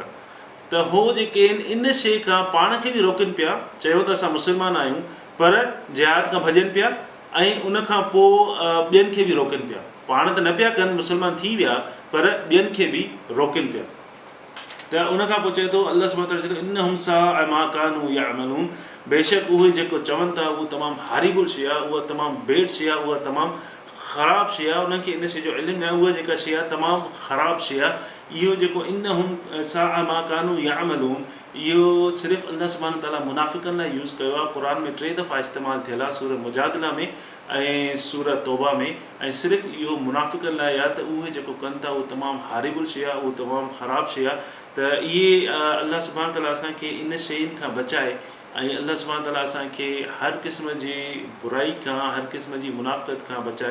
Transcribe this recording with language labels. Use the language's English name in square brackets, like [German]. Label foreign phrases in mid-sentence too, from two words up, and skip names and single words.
[Sindhi] त हो जेके आहिनि इन शइ खां पाण खे बि रोकनि पिया, चयो त असां मुस्लमान आहियूं पर जिहाद खां भॼनि पिया, ऐं उनखां पोइ ॿियनि खे बि रोकनि पिया। पाण त न पिया कनि, मुस्लमान थी विया, पर ॿियनि खे बि रोकनि पिया। त उनखां पोइ चए थो अलाह सुब्हानो ताला चए थो [Arabic] إنهم ساء ما كانوا يعملون, [Sindhi] बेशक उहे जेको चवनि था उहा तमामु हारिबुल शइ आहे, उहा तमामु बेड शइ आहे, उहा तमामु ख़राबु शइ आहे। उन्हनि खे इन शइ जो इल्मु न आहे, उहा जेका शइ आहे तमामु ख़राबु शइ आहे। इहो जेको [Arabic] إنهم ساء ما كانوا يعملون, [Sindhi] इहो सिर्फ़ु अलाह सुब्हानो ताला मुनाफ़िक़नि लाइ यूज़ कयो आहे। क़ुर में 3 दफ़ा इस्तेमालु थियल आहे, सूरह मुजादिला में ऐं सूरह तौबा में, ऐं सिर्फ़ु इहो मुनाफ़िक़नि लाइ आहे त उहे जेको कनि था उहो तमामु हारिबुल शइ आहे, उहो तमामु ख़राबु शइ आहे। त इहे अलाह सुब्हानो ताला असांखे इन शयुनि खां बचाए, ऐं अलाह सुब्हानो ताला असांखे हर क़िस्म जी बुराई खां, हर क़िस्म जी मुनाफ़िक़त खां बचाए।